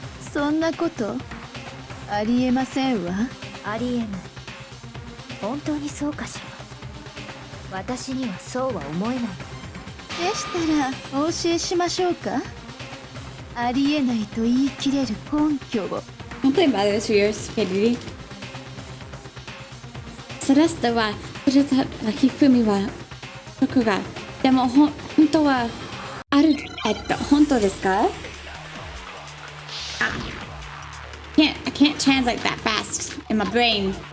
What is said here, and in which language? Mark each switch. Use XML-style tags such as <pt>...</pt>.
<ja>そんなことありえませんわ。ありえない。本当にそうかしら。私にはそうは思えない。でしたらお教えしましょうか。ありえないと言い切れる根拠を。</ja> <en>Don't blame others for your stupidity.</en> <ja>セレステは連れ去ったひふみは僕がでも本当はある本当ですか？</ja> <en>I can't translate that fast in my brain.</en>